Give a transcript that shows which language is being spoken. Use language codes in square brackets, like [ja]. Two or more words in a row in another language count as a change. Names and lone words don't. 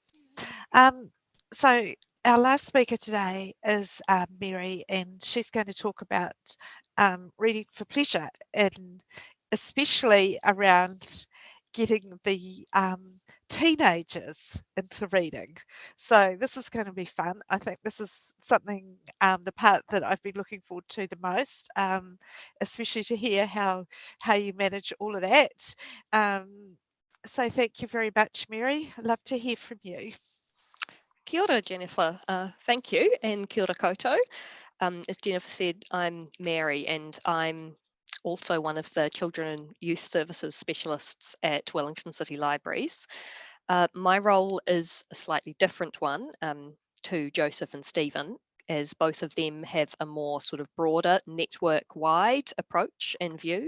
[en] So our last speaker today is Mary, and she's going to talk about reading for pleasure, and especially around getting the teenagers into reading. So this is going to be fun. I think this is something, the part that I've been looking forward to the most, especially to hear how you manage all of that. So thank you very much, Mary. I'd love to hear from you. [mi] Kia ora, [en] Jennifer. Thank you, and [mi] kia ora koutou. [en] As Jennifer said, I'm Mary, and I'm also one of the Children and Youth Services specialists at Wellington City Libraries. My role is a slightly different one to Joseph and Stephen, as both of them have a more sort of broader network-wide approach and view.